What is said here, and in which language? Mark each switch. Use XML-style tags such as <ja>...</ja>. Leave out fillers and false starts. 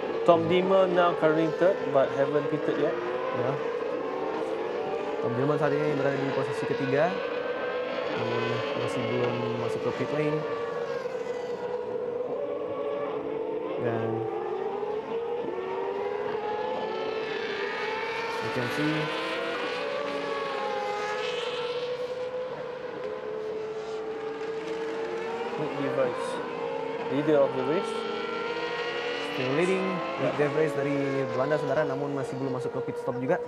<en>Tom Dillman now currently third, but haven't pitted yet.</en> <id>Ya. Tom Dillman saat ini berada di posisi ketiga, namun masih belum masuk ke pit lane. Dan</id> <en>you can see Nick DeVries, leader of the race. Still leading</en> <id>Nick DeVries dari Belanda, saudara, namun masih belum masuk ke pit stop juga.</id>